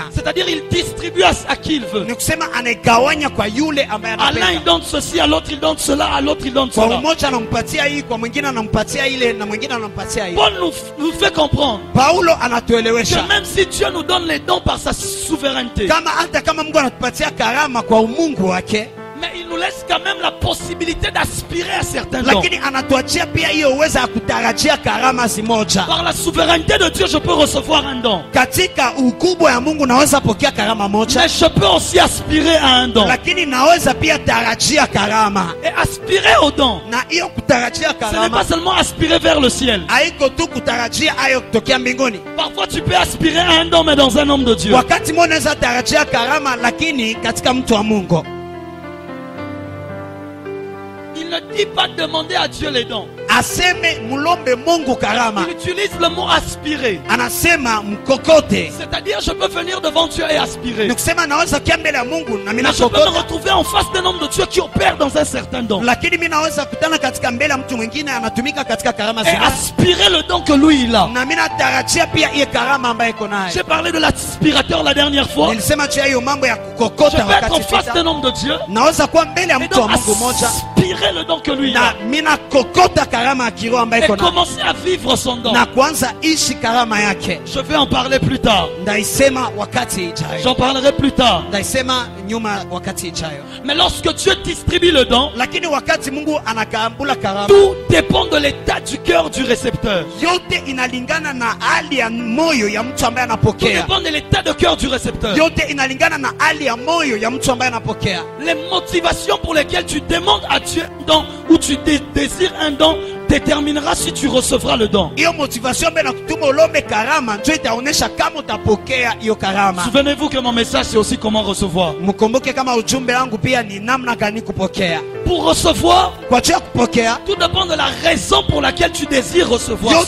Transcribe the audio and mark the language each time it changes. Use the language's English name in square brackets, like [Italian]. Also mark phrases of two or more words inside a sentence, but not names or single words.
[French] C'est-à-dire il distribue à qui il veut. [Swahili] Ni kusema anaigawanya kwa yule ambaye [French] À l'un il [Swahili] anapenda. [French] donne ceci, à l'autre il donne cela, à l'autre il donne [Swahili] Kwa [French] cela. [Swahili] umoja anampatia hii, kwa mwingine anampatia ile na mwingine anampatia hii. [French] Paul nous fait comprendre [Swahili] Paulo [French] que [Swahili] anatuelewesha [French] même si Dieu nous donne les dons par sa souveraineté, [Swahili] kama hata kama Mungu anatupatia karama kwa umungu wake, [French] mais il nous laisse quand même la possibilité d'aspirer à certains dons. [Swahili] lakini anatuachia pia hiyo uwezo ya kutarajia karama zimoja. [French] Par la souveraineté de Dieu, je peux recevoir un don. [Swahili] Katika ukubwa ya Mungu naweza pokea karama moja, [French] Mais je peux aussi aspirer à un don. [Swahili] lakini naweza pia tarajia karama. [French] Et aspirer au don, [Swahili] Na hiyo kutarajia [French] ce n'est [Swahili] karama [French] pas seulement aspirer vers le ciel. [Swahili] haiko tu kutarajia hayo kutokea mbinguni. [French] Parfois tu peux aspirer à un don, mais dans un homme de Dieu. [Swahili] Wakati mmoja unaweza tarajia karama, lakini katika mtu wa Mungu. [French] Il ne dit pas demander à Dieu les dons. [Swahili] Aseme mulombe Mungu karama, [French] Il utilise le mot aspirer. [Swahili] anasema mkokote. [French] C'est-à-dire, je peux venir devant Dieu et aspirer. [Swahili] Ni kusema naweza kia mbele ya Mungu na mimi [French] Mais je peux me [Swahili] nakokota, [French] retrouver en face d'un homme de Dieu qui opère dans un certain don. [Swahili] lakini mimi naweza kutana katika mbele ya mtu mwingine anatumika katika karama [French] Et [Swahili] zingine, [French] aspirer le don que lui il a. [Swahili] na mimi natarajia pia hiyo karama ambayo iko nayo. [French] J'ai parlé de l'aspirateur la dernière fois. [Swahili] Nilisema juu ya hiyo mambo ya [French] Je [Swahili] kukokota [French] peux être en [Swahili] wakati [French] face [Swahili] vita. [French] d'un homme de Dieu. [Swahili] Naweza kuwa mbele ya [French] Et [Swahili] mtu wa [French] donc [Swahili] Mungu moja [French] aspirer le don que lui il [Swahili] na [French] a. [Swahili] mimi nakokota karama ya kiroho ambayo [French] Et [Swahili] iko nayo [French] commencer à vivre son don. [Swahili] na kuanza ishi karama yake. [French] Je vais en parler plus tard. [Swahili] Ndaisema wakati ijayo, [French] J'en parlerai plus tard. [Swahili] ndaisema nyuma wakati ijayo. [French] Mais lorsque Dieu distribue le don, [Swahili] Lakini wakati Mungu anakambula karama, [French] tout dépend de l'état du cœur du récepteur. [Swahili] yote inalingana na hali ya moyo ya mtu ambaye [French] Tout [Swahili] anapokea. [French] dépend de l'état de cœur du récepteur. [Swahili] Yote inalingana na hali ya moyo ya mtu ambaye anapokea. [French] Les motivations pour lesquelles tu demandes à Dieu un don ou tu désires un don déterminera si tu recevras le don. [Swahili] Hiyo motivation ambayo inakutuma ulombe karama ndio itaonesha kama utapokea hiyo karama. [French] Souvenez-vous que mon message c'est aussi comment recevoir. [Swahili] Mkumbuke kama ujumbe wangu pia ni namna gani kupokea. [French] Pour recevoir, [Swahili] Kwa ajili ya kupokea, [French] tout dépend de la raison pour laquelle tu désires recevoir [Swahili] yote